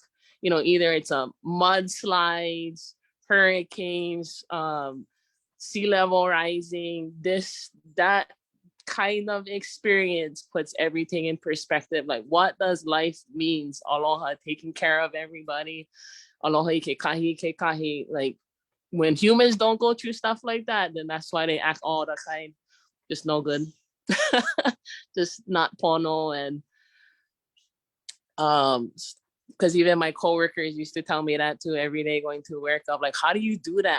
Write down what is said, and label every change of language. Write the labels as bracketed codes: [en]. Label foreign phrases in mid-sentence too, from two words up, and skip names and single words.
[en] Either it's a mudslides, hurricanes, sea level rising, that kind of experience puts everything in perspective. Like, what does life means? Aloha, taking care of everybody. [haw] Aloha ke kahi. [en] Like, when humans don't go through stuff like that, then that's why they act all the time. Just no good. Just not pono. And because even my coworkers used to tell me that too every day going to work, of like, how do you do that?